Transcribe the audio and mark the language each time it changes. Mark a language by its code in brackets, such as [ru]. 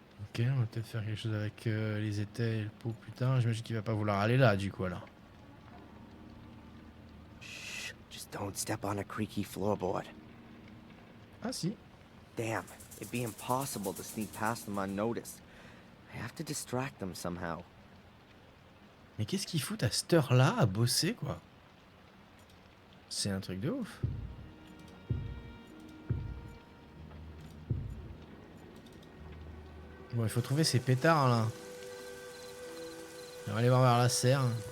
[fr] Ok, on va peut-être faire quelque chose avec les étais et le pot plus tard. J'imagine qu'il va pas vouloir aller là, du coup, alors. [en] Shh, just don't step on a creaky floorboard. [fr] Ah, si. [en] Damn, it'd be impossible to sneak past them unnoticed. I have to distract them somehow. [fr] Mais qu'est-ce qu'ils foutent à cette heure-là à bosser, quoi? C'est un truc de ouf. Bon, il faut trouver ces pétards, là. On va aller voir vers la serre.